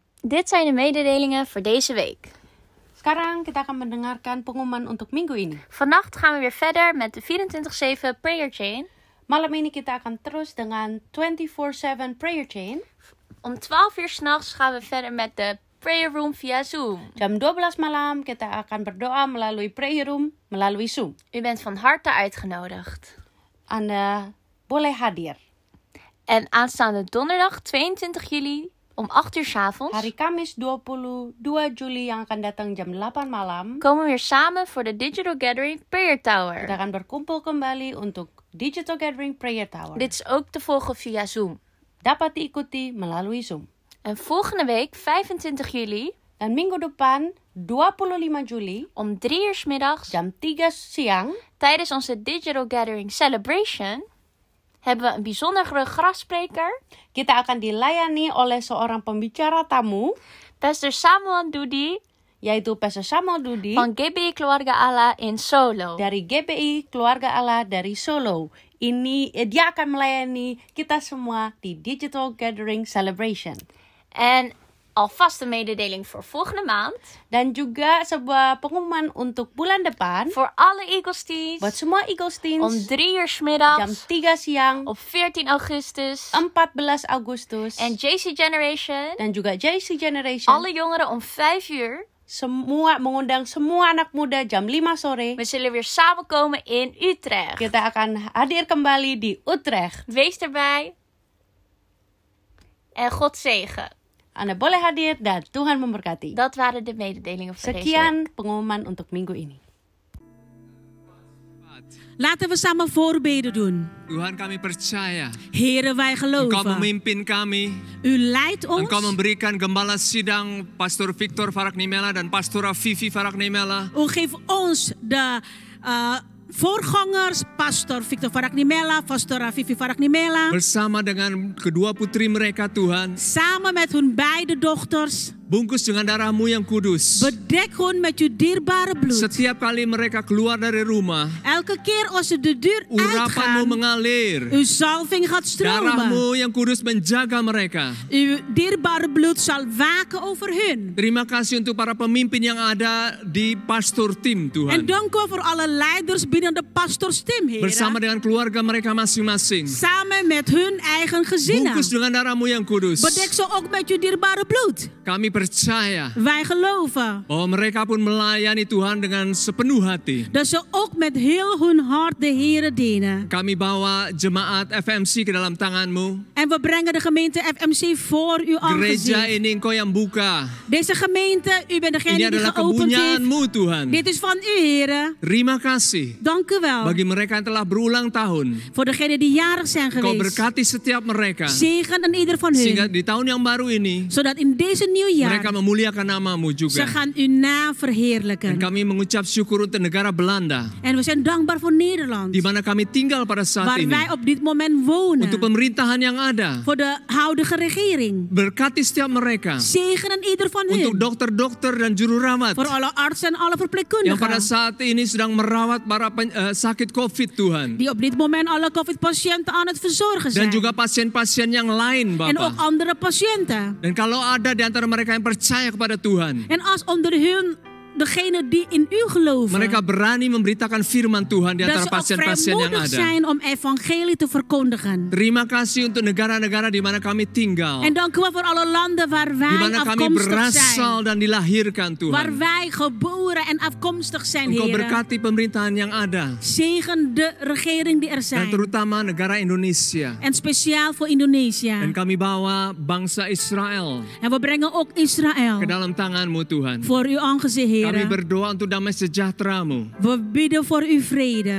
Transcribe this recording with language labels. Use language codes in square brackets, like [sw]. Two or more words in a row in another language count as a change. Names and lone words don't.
[nl] Dit zijn de mededelingen voor deze week. [id] Sekarang kita akan mendengarkan pengumuman untuk minggu ini. [nl] Vannacht gaan we weer verder met de 24/7 [en] prayer chain. [id] Malam ini kita akan terus dengan 24/7 [en] prayer chain. [nl] Om 12 uur 's nachts gaan we verder met de [en] prayer room [nl] via Zoom. [id] Jam 12 malam kita akan berdoa melalui [en] prayer room, [id] melalui Zoom. [nl] U bent van harte uitgenodigd. [id] Anda boleh hadir. [nl] En aanstaande donderdag 22 juli om 8 uur 's avonds [id] Hari Kamis 22 Juli yang akan datang jam 8 malam, [nl] komen we weer samen voor de Digital Gathering Prayer [id] kita Tower. akan berkumpul kembali untuk Digital Gathering Prayer Tower. [nl] Dit is ook te volgen via Zoom. [id] Dapat diikuti melalui Zoom. [nl] En volgende week 25 juli [id] Dan minggu depan 25 Juli [nl] om 3 uur 's middags [id] jam 3 siang [nl] tijdens onze Digital Gathering Celebration hebben we een bijzondere gastspreker, [id] kita akan dilayani oleh seorang pembicara tamu, Pastor Samuel Dudi yaitu Pastor Samuel Dudi [nl] van GBI Keluarga Allah in Solo. [id] dari GBI Keluarga Allah dari Solo. Dia akan melayani kita semua di Digital Gathering Celebration. [nl] En alvast een mededeling voor volgende maand. [id] Dan juga sebuah pengumuman untuk bulan depan [nl] Voor alle Eagles teams [id] buat semua Eagles [nl] om teams 3 uur 's [id] jam [nl] middags [id] 3 siang [nl] op 14 augustus. [id] 14 Agustus [nl] En JC Generation, [id] dan juga JC Generation. [nl] alle jongeren om 5 uur. [id] Semua mengundang semua anak muda jam 5 sore. [nl] We zullen weer samenkomen in Utrecht. [id] Kita akan hadir kembali di Utrecht. [nl] Wees erbij. En God zegen. [id] Anda boleh hadir dan Tuhan memberkati. [nl] Dat waren de mededelingen voor deze week. [id] Sekian pengumuman untuk minggu ini. [nl] Laten we samen voorbeden doen. [id] Tuhan, kami percaya [nl] Heren, wij [id] Engkau [nl] geloven. [id] memimpin kami. [nl] U leidt [id] Engkau [nl] ons. [id] memberikan gembala sidang Pastor Victor Faraknimela dan Pastora Vivi Faraknimela. [nl] U geeft ons de voorgangers, Pastor Victor Faraknimela, Pastora Vivi Faraknimela. [id] Bersama dengan kedua putri mereka Tuhan. [nl] Samen met hun beide dochters. [id] Bungkus dengan darah-Mu yang kudus. [nl] Bedek hun met uw dierbare bloed. [id] Setiap kali mereka keluar dari rumah, [nl] Elke keer als ze de deur [id] urapan-Mu [nl] uitgaan, [id] mengalir. [nl] uw salving gaat stromen. [id] Darah-Mu yang kudus menjaga mereka. [nl] Uw dierbare bloed zal waken over hun. [id] Terima kasih untuk para pemimpin yang ada di pastor tim [nl] En [id] Tuhan. [nl] dank u voor alle leiders binnen de pastorsteam, [id] Bersama [nl] heren. [id] dengan keluarga mereka masing-masing. [nl] Samen met hun eigen gezinnen. [id] Bungkus dengan darah-Mu yang kudus. [nl] Bedek ze ook met uw dierbare bloed. [id] Kami percaya [nl] Wij geloven [id] bahwa mereka pun melayani Tuhan dengan sepenuh hati. [nl] dat ze ook met heel hun hart de Here dienen. [id] Kami bawa jemaat FMC ke dalam tangan-Mu. [nl] En we brengen de gemeente FMC voor uw [id] Gereja [nl] aangezicht. [id] ini Engkau yang buka. [nl] Deze gemeente, u bent [id] Ini [nl] degene die [id] adalah [nl] geopend heeft. [id] kebunyaanmu Tuhan. [nl] Dit is van u, heren. [id] Terima kasih [nl] Dank u wel. [id] bagi mereka yang telah berulang tahun. [nl] Voor degenen die jarig zijn [id] Kau [nl] geweest. [id] berkati setiap mereka. [nl] Zegen aan ieder van [id] Sehingga [nl] hun. [id] di tahun yang baru ini [nl] Zodat in deze nieuwjaar [id] mereka memuliakan nama-Mu [nl] ze [id] juga. [nl] gaan uw naam [id] Dan [nl] verheerlijken. [id] kami mengucap syukur untuk negara Belanda, [nl] En we zijn dankbaar voor Nederland. [id] di mana kami tinggal pada saat [nl] Waar [id] ini. [nl] wij op dit moment wonen. [id] Untuk pemerintahan yang ada, [nl] Voor de huidige regering. [id] berkati setiap mereka. [nl] Zegen aan ieder van [id] Untuk [nl] hun. [id] dokter-dokter dan juru rawat [nl] Voor alle artsen en alle [id] yang pada [nl] verpleegkundigen. [id] saat ini sedang merawat para sakit COVID Tuhan. [nl] Die op dit moment alle COVID-patiënten aan het verzorgen [id] Dan [nl] zijn. [id] juga pasien-pasien yang lain [nl] En ook [id] Bapak. [nl] andere patiënten. [id] Dan kalau ada di antara mereka yang percaya kepada Tuhan, [nl] En als onder hun, degene die in u geloven. [id] mereka berani memberitakan firman Tuhan di [nl] Dat [id] antara [nl] ze ook [id] pasien-pasien yang [nl] vrijmoedig [id] ada. [nl] zijn om evangelie te verkondigen. [id] Terima kasih untuk negara-negara di mana kami tinggal. [nl] En dank u wel voor alle landen waar [id] Di [nl] wij [id] mana kami [nl] afkomstig [id] berasal [nl] zijn. [id] dan dilahirkan [nl] Waar [id] Tuhan. [nl] wij geboren en afkomstig zijn, [id] Engkau [nl] heren. [id] berkati pemerintahan yang ada. [nl] Zegen de regering die er [id] Dan [nl] zijn. [id] terutama negara Indonesia. [nl] En speciaal voor Indonesië. [id] Dan kami bawa bangsa Israel [nl] En we brengen ook Israël [id] ke dalam tangan-Mu Tuhan. [nl] voor uw aangezicht, [id] Kami [nl] heren. [id] berdoa untuk damai sejahtera-Mu. [nl] We bidden voor uw vrede.